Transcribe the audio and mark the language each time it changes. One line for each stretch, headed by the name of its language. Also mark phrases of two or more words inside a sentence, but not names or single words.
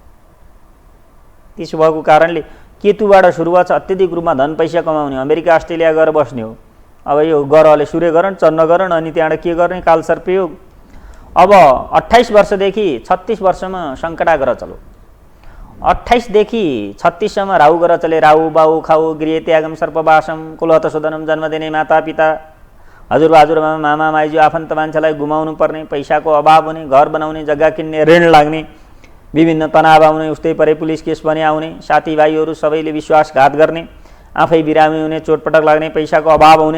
Nepali: त्यसो भएको कारणले केतुबाट सुरु भएछ अत्यधिक रूपमा धन पैसा कमाउने, अमेरिका अस्ट्रेलिया गएर बस्ने हो। अब यो ग्रहले सूर्य ग्रहण, चन्द्र ग्रहण अनि त्यहाँबाट के गर्ने काल सर्पयोग। अब 28 वर्षदेखि 36 वर्षमा सङ्कटा ग्रह चलो। 28 देखि 36 सम्म राहु ग्रह चले।
Sanskrit: राहु बाहु खाउ गृह त्यागम सर्पवासम कुलहत शोधनम,
Nepali: जन्म दिने मातापिता, हजुरबाजुरमा मामा माइजू आफन्त मान्छेलाई गुमाउनु पर्ने, पैसाको अभाव हुने, घर बनाउने, जग्गा किन्ने, ऋण लाग्ने, विभिन्न तनाव आउने, उस्तै परे पुलिस केस पनि आउने, साथीभाइहरू सबैले विश्वासघात गर्ने, आफै बिरामी हुने, चोटपटक लाग्ने, पैसाको अभाव हुने।